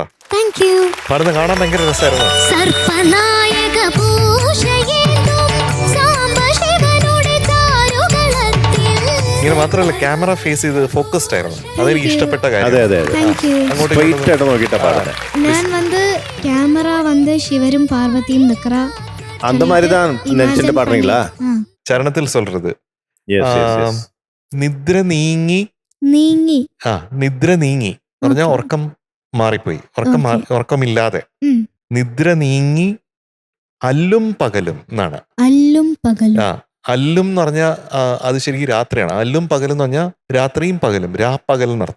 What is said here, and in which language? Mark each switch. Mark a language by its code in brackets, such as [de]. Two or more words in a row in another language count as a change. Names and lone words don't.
[en] thank you. [ml] പാടുന്ന കാണാൻ ഭയങ്കര രസമായിരുന്നു. സർപ്പനായക പൂഷയേന്തും സാംബശിവനുടെ ചാരുകളത്തിൽ. ഇങ്ങനെ മാത്രമല്ല, [en] camera face [ml] ചെയ്ത് ഫോക്കസ്ഡ് ആയിരുന്നു. അതെനിക്ക് ഇഷ്ടപ്പെട്ട അതെ കാര്യം. അതെ അതെ. [en] thank you. [ml] അങ്ങോട്ട് സ്ട്രെയിറ്റ് ആയിട്ട് നോക്കിട്ടാ പാടുന്നത്. [ta] ഞാൻ கேமரா சிவரும் பார்வதியும் நிக்கிறா. அந்த மாதிரி தான் நடிச்சுட்டு பாடுறீங்களா? ചരണത്തിൽ சொல்றது. [en] Yes, yes, yes. [ml] നിദ്ര നീങ്ങി. നീങ്ങി. നിദ്ര നീങ്ങി എന്ന് പറഞ്ഞാൽ ഉറക്കം മാറിപ്പോയി, ഉറക്കമില്ലാതെ. നിദ്ര നീങ്ങി അല്ലും പകലും എന്നാണ്. അല്ലും പകലും. അല്ലും എന്ന് പറഞ്ഞാൽ അത് ശരിക്കും രാത്രിയാണ്. അല്ലും പകലും എന്ന് പറഞ്ഞാൽ രാത്രിയും പകലും, രാപ്പകൽ എന്നർത്ഥം.